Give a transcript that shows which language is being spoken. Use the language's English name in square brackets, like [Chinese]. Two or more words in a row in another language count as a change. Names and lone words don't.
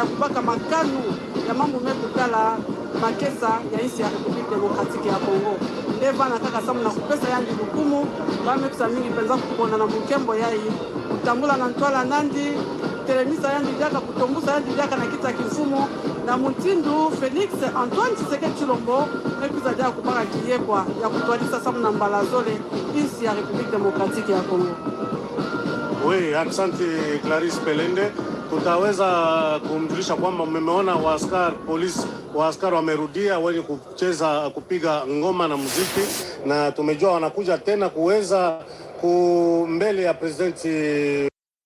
[Kituba (Democratic Republic of Congo)] kubaka makanu ya mambo mekukala makesa ya nchi ya Republika Demokratiki ya Kongo nde bana kaka samu na kupesa yandi lukumu bamekusa mingi penza kupona na mukembo yai kutambula na ntwala nandi telemisa yandi diaka kutombusa yandi diaka na kita kifumu na mutindu Félix Antoine Tshisekedi Tshilombo mekuza dia kupaka kiyekwa ya kutwalisa samu na mbalazole nchi ya Republika Demokratiki ya Kongo. Oui, [Swahili] asante Clarisse Pelende. Tutaweza kumjulisha kwamba mmeona waaskari wamerudia wenye kucheza kupiga ngoma na muziki, na tumejua wanakuja tena kuweza mbele ya presidenti